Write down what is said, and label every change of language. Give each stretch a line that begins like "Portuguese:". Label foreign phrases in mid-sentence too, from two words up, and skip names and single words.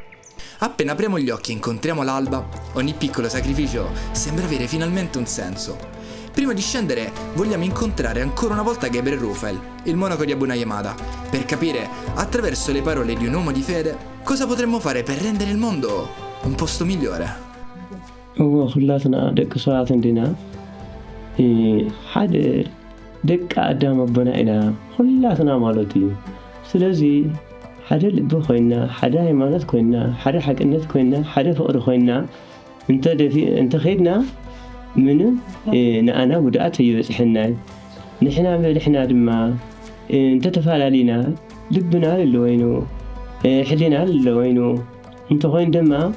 Italian: Appena apriamo gli occhi e incontriamo l'alba, ogni piccolo sacrificio sembra avere finalmente un senso. Prima di scendere vogliamo incontrare ancora una volta Gabriel Rufel, il monaco di Abuna Yamada, per capire, attraverso le parole di un uomo di fede, cosa potremmo fare per rendere il mondo un posto migliore.
Tigrinya: ኩላትና ደቂ ሰባት እንዲና ሓደ ደቂ ኣዳም ኣቦና ኢና ኩላትና ማለት እዩ። ስለዚ ሓደ ልቢ ኮይና ሓደ ሃይማኖት ኮይና ሓደ ሓቅነት ኮይና ሓደ ፍቅሪ ኮይና እንተኸይድና ምንም ንኣና ጉድኣት ኣይበፅሐናይ። ንሕና ድማ እንተተፈላለዩና ልብና ኣለወይኑ ሕሊና ኣለወይኑ እንተኮይኑ ድማ